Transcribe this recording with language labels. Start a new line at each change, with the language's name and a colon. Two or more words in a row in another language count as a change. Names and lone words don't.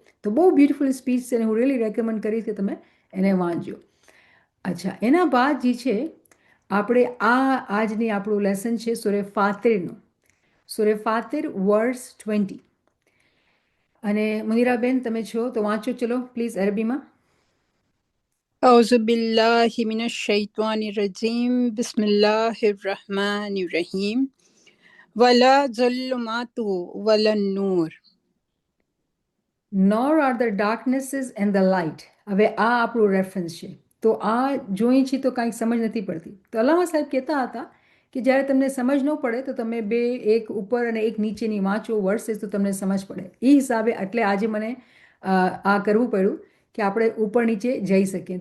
Gujarati: તો બહુ
English: beautiful speech
Gujarati: છે અને હું
English: really recommend
Gujarati: કરીશ કે તમે એને વાંચજો. અચ્છા, એના બાદ જે છે આપણે આજની આપણું લેસન છે સુરે ફાતિરનું. સુરે ફાતિર વર્સ 20. અને મુનિરાબેન તમે છો તો વાંચો, ચલો પ્લીઝ અરબીમાં.
Arabic: أعوذ بالله من الشيطان الرجيم بسم الله الرحمن الرحيم ولا ظلمات ولا النور.
English: Nor are the darknesses and the light.
Gujarati: હવે આ આપણું રેફરન્સ છે. તો આ જોઈ છીએ તો કાંઈક સમજ નથી પડતી. તો અલ્લામા સાહેબ કહેતા હતા કે જ્યારે તમને સમજ ન પડે તો તમે બે, એક ઉપર અને એક નીચેની વાંચો વર્सेस, તો તમને સમજ પડે. એ હિસાબે એટલે આજે મને આ કરવું પડ્યું કે આપણે ઉપર નીચે જઈ શકીએ.